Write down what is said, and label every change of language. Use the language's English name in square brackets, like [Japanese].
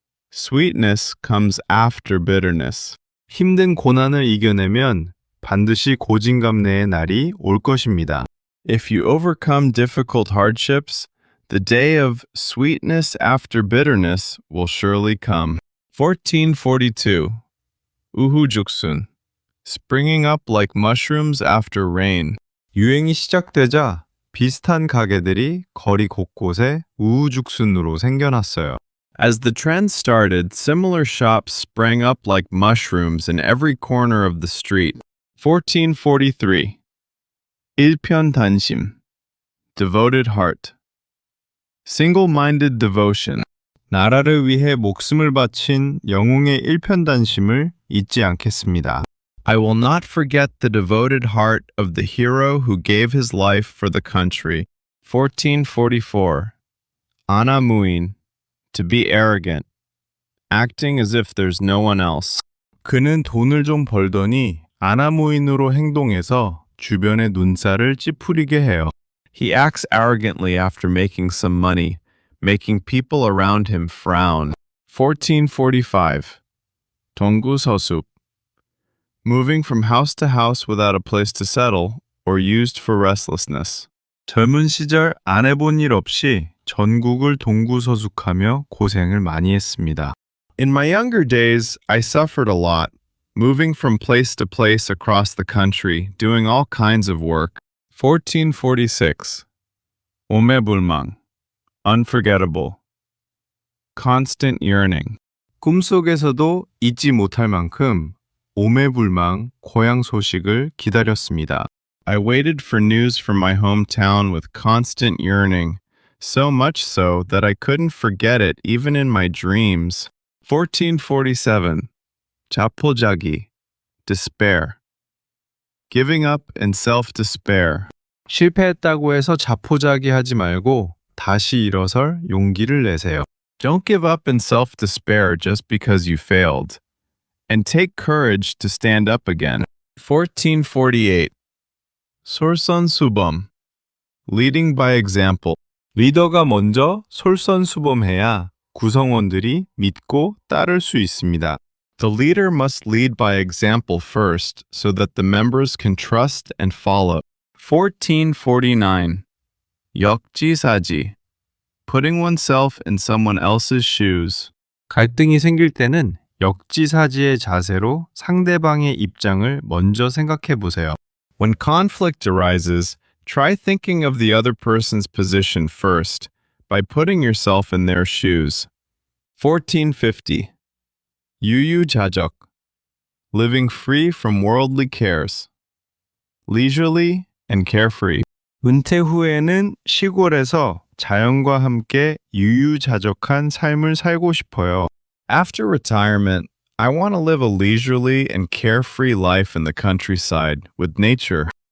[English] Sweetness comes after bitterness. [Korean] 힘든 고난을 이겨내면 반드시 고진감래의 날이 올 것입니다. [English] If you overcome difficult hardships, the day of sweetness after bitterness will surely come. [Korean] 1442. 우후죽순. [English] Springing up like mushrooms after rain. [Korean] 유행이 시작되자 비슷한 가게들이 거리 곳곳에 우후죽순으로 생겨났어요. [English] As the trend started, similar shops sprang up like mushrooms in every corner of the street. 1443. 일편단심. Devoted heart. Single-minded devotion. [Korean] 나라를 위해 목숨을 바친 영웅의 일편단심을 잊지 않겠습니다. [English] I will not forget the devoted heart of the hero who gave his life for the country. 1444. 아나무인. To be arrogant. Acting as if there's no one else. [Korean] 그는 돈을 좀 벌더니 아나무인으로 행동해서 주변의 눈살을 찌푸리게 해요. [English] He acts arrogantly after making some money, making people around him frown. 1445. 동구서숲. moving from house to house without a place to settle, or used for restlessness. [Korean] 젊은 시절 안 해본 일 없이 전국을 동구서숙하며 고생을 많이 했습니다. [English] In my younger days, I suffered a lot, moving from place to place across the country, doing all kinds of work. 1446. 오매불망. Unforgettable. Constant yearning. [Korean] 꿈속에서도 잊지 못할 만큼 오매불망 고향 소식을 기다렸습니다. [English] I waited for news from my hometown with constant yearning, so much so that I couldn't forget it even in my dreams. 1447. 자포자기. Despair. Giving up and self-despair. [Korean] 실패했다고 해서 자포자기하지 말고 다시 일어설 용기를 내세요. [English] Don't give up in self-despair just because you failed. And take courage to stand up again. 1448. 솔선수범. Leading by example. [Korean] 리더가 먼저 솔선수범해야 구성원들이 믿고 따를 수 있습니다. [English] The leader must lead by example first so that the members can trust and follow. 1449. [Korean] 역지사지. [English] Putting oneself in someone else's shoes. [Korean] 갈등이 생길 때는 역지사지의 자세로 상대방의 입장을 먼저 생각해 보세요. [English] When conflict arises, try thinking of the other person's position first by putting yourself in their shoes. 1450. 유유자적. Living free from worldly cares. Leisurely and carefree. [Korean] 은퇴 후에는 시골에서 자연과 함께 유유자적한 삶을 살고 싶어요. [English] After retirement, I want to live a leisurely and carefree life in the countryside with nature.